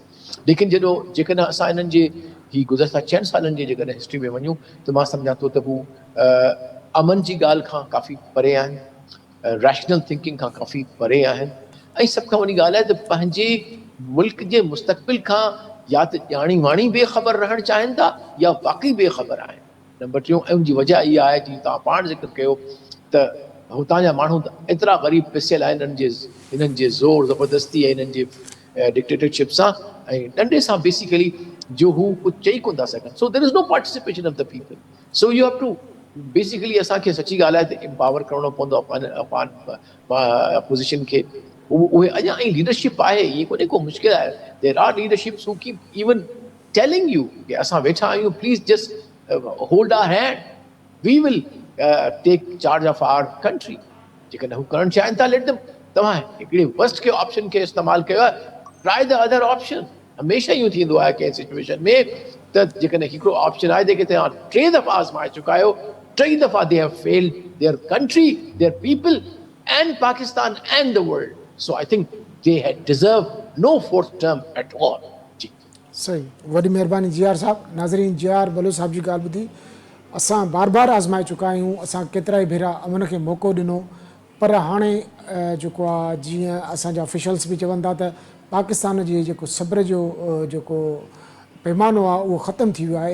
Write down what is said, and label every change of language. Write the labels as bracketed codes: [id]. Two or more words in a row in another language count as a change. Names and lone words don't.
[sd] लेकिन जेकॾहिं असां इन्हनि जे ही गुज़िरियल 6 सालनि जी जेकॾहिं हिस्ट्री में वञूं त मां सम्झां थो त हू अमन जी ॻाल्हि खां काफ़ी परे आहिनि, रैशनल थिंकिंग खां काफ़ी परे आहिनि, ऐं सभ खां वॾी ॻाल्हि आहे त पंहिंजे मुल्क जे मुस्तक़बिल खां या त ॼाणी वाणी बेख़बर रहणु चाहिनि था या वाक़ई बेख़बर आहिनि। नंबर 3 ऐं उनजी वजह इहा आहे जीअं तव्हां पाण ज़िक्र कयो त हुतां जा माण्हू एतिरा ग़रीब पिसियल आहिनि इन्हनि जे ज़ोर ज़बरदस्ती ऐं इन्हनि जे डिक्टेटरशिप सां ऐं डंडे सां बेसिकली जो हू कुझु चई कोन था सघनि। [en] So there is no participation of the people. so you have to basically [sd] असांखे सची ॻाल्हि आहे त एम्पावर करिणो पवंदो अपोज़िशन खे। उहे अञा ऐं लीडरशिप आहे, इहे कोन्हे को मुश्किल आहे। [en] There are leaderships who keep even telling you [sd] कि असां वेठा आहियूं, [en] please just hold our hand, we will take charge of our country. [sd] जेकॾहिं हू करणु चाहिनि था [en] let them. [sd] तव्हां हिकिड़े वर्स्ट के ऑप्शन खे इस्तेमालु कयो आहे, [en] Try the other option. [sd] हमेशह इहो थींदो आहे कंहिं सिचुएशन में त जेकॾहिं हिकिड़ो ऑप्शन आहे जेके तव्हां 3 दफ़ा आज़माए चुका आहियो, 3 दफ़ा [en] they have failed their country, their people and Pakistan and the world. So I think they had deserved no 4th term at all. [sd] जी सही, वॾी महिरबानी जियार साहब। नाज़रीन, जियार बलोच साहब जी ॻाल्हि ॿुधी। असां बार बार आज़माए चुका आहियूं, असां केतिरा ई भेरा अमन खे मौक़ो ॾिनो, पर हाणे जेको आहे जीअं असांजा ऑफिशियल्स बि चवनि था त पाकिस्तान जी जेको सब्र जो जेको पैमानो आहे उहो ख़तमु थी वियो आहे।